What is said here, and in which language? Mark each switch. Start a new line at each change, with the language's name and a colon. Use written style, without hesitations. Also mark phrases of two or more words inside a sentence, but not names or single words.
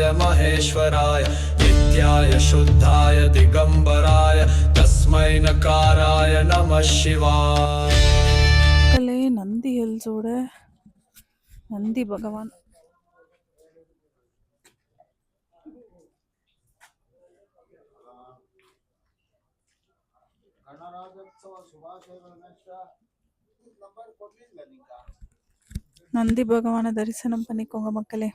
Sanskrit: महेश्वराय नित्याय शुद्धाय दिगंबराय तस्मै नकाराय नमः शिवाय.
Tamil: நந்தி ஹில்ஸோட நந்தி பகவான். நந்தி பகவானை தரிசனம் பண்ணிக்கோங்க மக்களே.